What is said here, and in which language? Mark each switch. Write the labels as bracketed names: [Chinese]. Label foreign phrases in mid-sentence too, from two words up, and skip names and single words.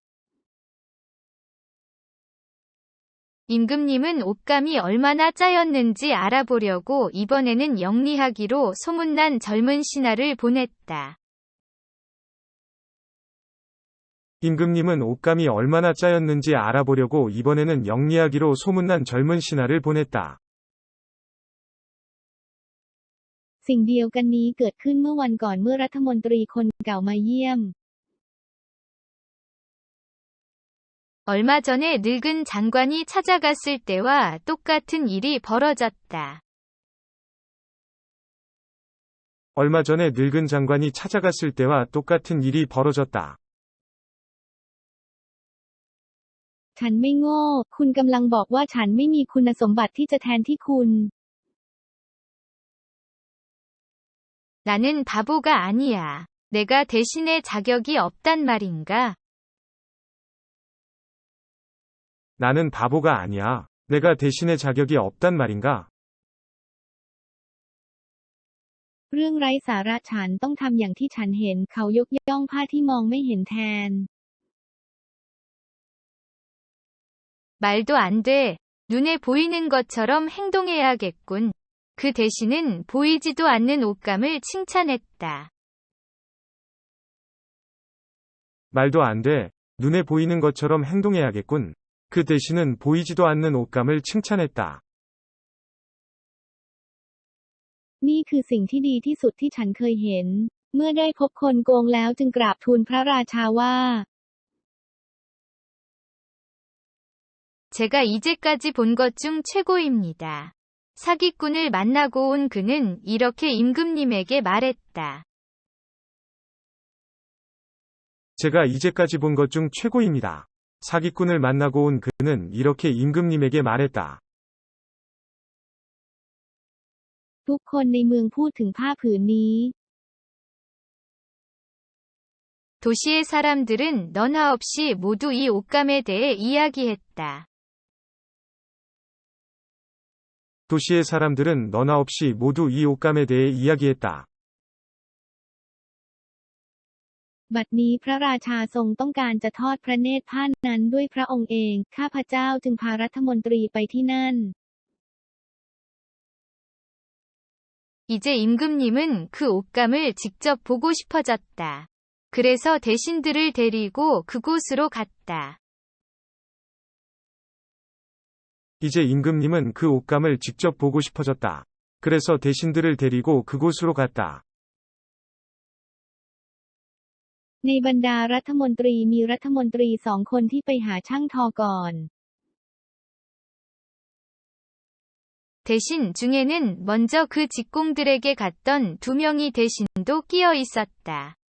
[Korean] 임금님은 옷감이 얼마나 짜였는지 알아보려고 이번에는 영리하기로 소문난 젊은 신하를 보냈다. 임금님은 옷감이 얼마나 짜였는지 알아보려고 이번에는 영리하기로 소문난 젊은 신하를 보냈다. [Thai] สิ่งเดียวกันนี้เกิดขึ้นเมื่อวันก่อนเมื่อรัฐมนตรีคนเก่ามาเยี่ยม [Korean] 얼마 전에 늙은 장관이 찾아갔을 때와 똑같은 일이 벌어졌다. 얼마 전에 늙은 장관이 찾아갔을 때와 똑같은 일이 벌어졌다. [Thai] ฉันไม่โง่ คุณกำลังบอกว่าฉันไม่มีคุณสมบัติที่จะแทนที่คุณ [Korean] 나는 바보가 아니야. 내가 대신할 자격이 없단 말인가? 나는 바보가 아니야. 내가 대신의 자격이 없단 말인가? [Thai] เรื่องไร้สาระฉันต้องทำอย่างที่ฉันเห็นเขายกย่องผ้าที่มองไม่เห็นแทน [Korean] 말도 안 돼. 눈에 보이는 것처럼 행동해야겠군. 그 대신은 보이지도 않는 옷감을 칭찬했다. 말도 안 돼. 눈에 보이는 것처럼 행동해야겠군. 그 대신은 보이지도 않는 옷감을 칭찬했다. [Thai] นี่คือสิ่งที่ดีที่สุดที่ฉันเคยเห็น เมื่อได้พบคนโกงแล้วจึงกราบทูลพระราชาว่า [Korean] 제가 이제까지 본 것 중 최고입니다. 사기꾼을 만나고 온 그는 이렇게 임금님에게 말했다. 제가 이제까지 본 것 중 최고입니다. 사기꾼을 만나고 온 그는 이렇게 임금님에게 말했다. [Thai] ทุกคนในเมืองพูดถึงผ้าผืนนี้ [Korean] 도시의 사람들은 너나 없이 모두 이 옷감에 대해 이야기했다. 도시의 사람들은 너나 없이 모두 이 옷감에 대해 이야기했다. [Thai] บัดนี้พระราชาทรงต้องการจะทอดพระเนตรผ้านั้นด้วยพระองค์เองข้าพเจ้าจึงพารัฐมนตรีไปที่นั่น [Korean] 이제 임금님은 그 옷감을 직접 보고 싶어졌다. 그래서 대신들을 데리고 그곳으로 갔다. 이제 임금님은 그 옷감을 직접 보고 싶어졌다. 그래서 대신들을 데리고 그곳으로 갔다. [Thai] ในบรรดารัฐมนตรีมีรัฐมนตรี2 คนที่ไปหาช่างทอก่อน [Korean] 대신 중에는 먼저 그 직공들에게 갔던 2명이 대신도 끼어 있었다.